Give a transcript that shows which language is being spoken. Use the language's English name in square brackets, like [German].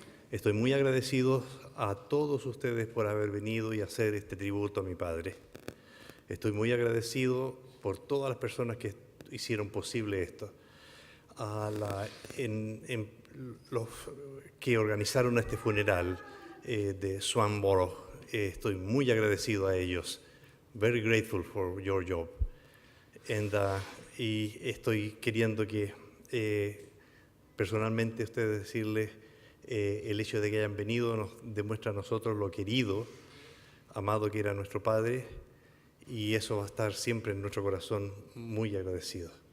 [Spanish] Estoy muy agradecido a todos ustedes por haber venido y hacer este tributo a mi padre. Estoy muy agradecido por todas las personas que hicieron posible esto, los que organizaron este funeral de Swanborough. Estoy muy agradecido a ellos. [English] Very grateful for your job. [Spanish] Y estoy queriendo que personalmente ustedes decirles el hecho de que hayan venido nos demuestra a nosotros lo querido, amado que era nuestro padre, y eso va a estar siempre en nuestro corazón muy agradecido.